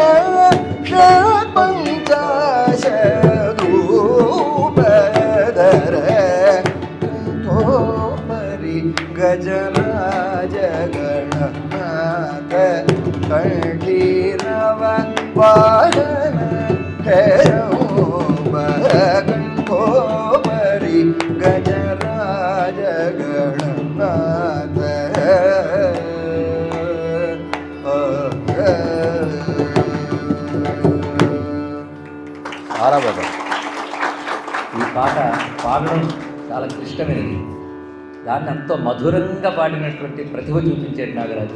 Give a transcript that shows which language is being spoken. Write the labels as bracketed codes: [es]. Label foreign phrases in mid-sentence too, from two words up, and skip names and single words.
[sa] षट्पञ्चाशदूपधर कंठोपरि गजराज गणनाथ कंठीरव वाहन हेरौम कंठोपरि गजराज गणनाथ [te] చాలా బాగా ఈ పాట పాడడం చాలా క్లిష్టమైనది. దాన్ని ఎంతో మధురంగా పాడినటువంటి ప్రతిభ చూపించాడు నాగరాజు.